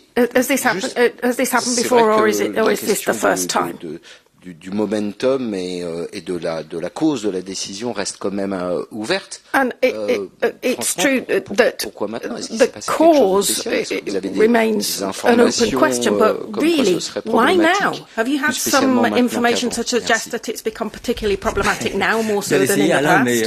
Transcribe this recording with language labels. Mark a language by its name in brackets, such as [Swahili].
[English] Has this happened before, or is this the first time? [French] Du momentum et de la cause de la décision reste quand même ouverte. [English] And it's true that the cause remains an open question, but really, why now? Have you had some information to suggest that it's become particularly problematic now, more so than in the past?